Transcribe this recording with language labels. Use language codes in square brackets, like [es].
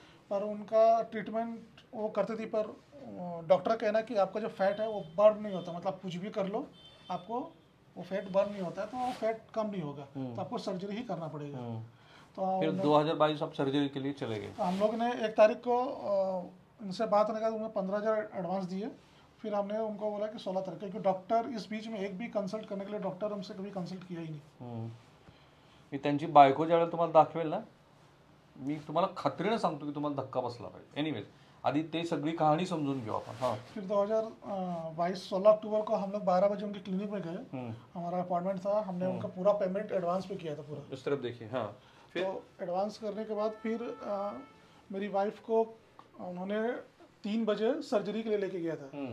[hi] पर उनका ट्रीटमेंट वो करते थी, पर डॉक्टर का कहना कि आपका जो फैट है वो बर्न नहीं होता, मतलब कुछ भी कर लो आपको वो फैट बर्न नहीं होता है, तो वो फैट कम नहीं होगा, तो आपको सर्जरी ही करना पड़ेगा। तो फिर 2022 आप सर्जरी के लिए चले गए। तो हम लोग ने 1 तारीख को इनसे बात करने के बाद उन्हें 15,000 एडवांस दिए। फिर हमने उनको बोला कि 16 तारीख, क्योंकि डॉक्टर इस बीच में एक भी कंसल्ट करने के लिए डॉक्टर हमसे कभी कंसल्ट किया ही नहीं। [mr] मी त्यांची बायको ज्यावेळेला तुम्हाला दाखवेल ना, मी तुम्हाला खात्रीने सांगतो की तुम्हाला धक्का बसला पाहिजे। एनिवेज आधी ते सगळी कहाणी समजून घेऊ आपण। [hi] हाँ फिर 2022 16 अक्टूबर को हम लोग 12 बजे उनकी क्लिनिक में गए। हमारा अपॉइंटमेंट था, हमने उनका पूरा पेमेंट एडवांस पे किया था पूरा। इस तरफ देखिए। हाँ फिर तो एडवांस करने के बाद फिर मेरी वाइफ को उन्होंने 3 बजे सर्जरी के लिए लेके गया था।